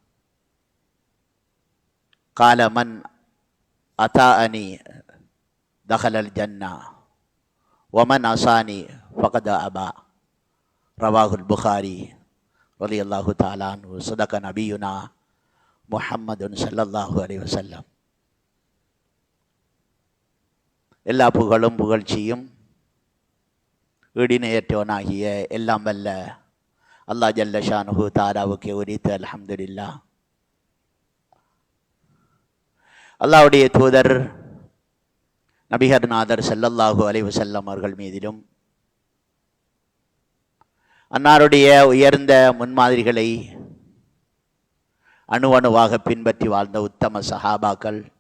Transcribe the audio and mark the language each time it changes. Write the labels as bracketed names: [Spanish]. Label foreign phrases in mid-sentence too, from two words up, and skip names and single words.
[Arabic] قال من أطاعني دخل الجنة ومن عصاني فقد أبى. رواه البخاري رضي الله تعالى عنه. صدق نبينا محمد صلى الله عليه وسلم. [Tamil] எல்லா புகழும் புகழ்ச்சியும் ஈடிணையற்றவனாகிய எல்லாம் வல்ல [Arabic] الله جل شأنه [Tamil] தஆலாவுக்கு உரித்து அல்ஹம்துலில்லாஹ். அல்லாஹ்வுடைய தூதர் நபிகள் நாதர் [Arabic] صلى الله عليه وسلم [Tamil] அவர்கள் மீதிலும் அன்னாருடைய உயர்ந்த முன்மாதிரிகளை அணுவணுவாக பின்பற்றி வாழ்ந்த உத்தம சஹாபாக்கள்,